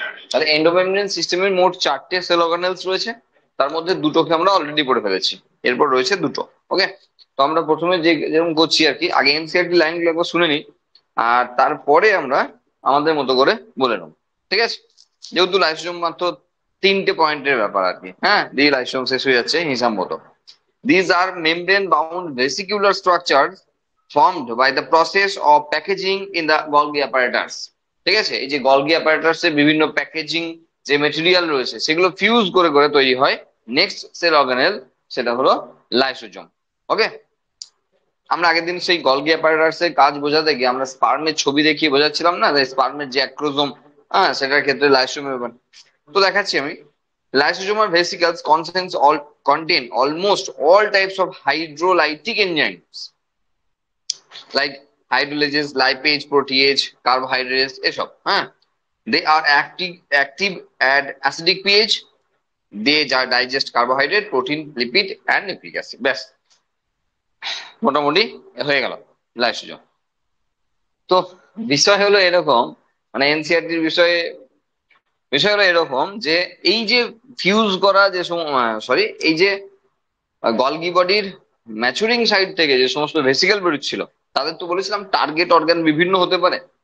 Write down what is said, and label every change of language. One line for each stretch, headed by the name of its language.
Bangla: তাহলে এন্ডোমেমব্রেন সিস্টেমের মোট 4টে সেল অর্গানেলস রয়েছে, তার মধ্যে দুটোকে আমরা অলরেডি পড়ে ফেলেছি, এরপর রয়েছে দুটো। ওকে, তো আমরা প্রথমে যে যেরকম করছি আর কি, আগে এনসিইআরটি লাইনগুলো একবার শুনে নিই, আর তারপরে আমরা আমাদের মতো করে বলে নেব। ঠিক আছে, যেহেতু লাইসোজোম মাত্র 3টে পয়েন্টের ব্যাপার আর কি। হ্যাঁ, দিয়ে লাইসোজোম শেষ হয়ে যাচ্ছে হিসাব মতো।
English: These are membrane-bound vesicular structures formed by the process of packaging in the Golgi apparatus.
Bangla: ঠিক আছে, এই যে গলগি অ্যাপারেটাসের বিভিন্ন প্যাকেজিং যে মেটেরিয়াল রয়েছে, সেগুলো ফিউজ করে করে তৈরি হয় নেক্সট সেল অর্গানেল, সেটা হলো লাইসোজোম। ওকে, আমরা আগের দিন সেই গলগি অ্যাপারেটাসের কাজ বোঝাতে গিয়ে আমরা স্পার্মের ছবি দেখিয়ে বোঝাচ্ছিলাম না, স্পার্মের যে অ্যাক্রোজোম, হ্যাঁ, সেটার ক্ষেত্রে লাইসোজোমের ব্যাপার। তো দেখাচ্ছি আমি,
English: lysosomal vesicles contain almost all types of hydrolytic enzymes like hydrolysis, lipase, protease, carbohydrates,
Bangla: এসব। হ্যাঁ,
English: they are active at acidic pH. They digest carbohydrate, protein, lipid and nucleic acid.
Bangla: ব্যাস, মোটামুটি হয়ে গেল লাইসোজোম। তো বিষয় হলো এরকম, মানে এনসিইআরটির বিষয়ে বিষয় হলো এরকম যে এই যে ফিউজ করা যে সরি, এই যে গলগি বডির ম্যাচুরিং সাইড থেকে যে সমস্ত ভেসিকেল বেরোচ্ছিল, তাদের তো বলেছিলাম টার্গেট অর্গান বিভিন্ন হতে পারে।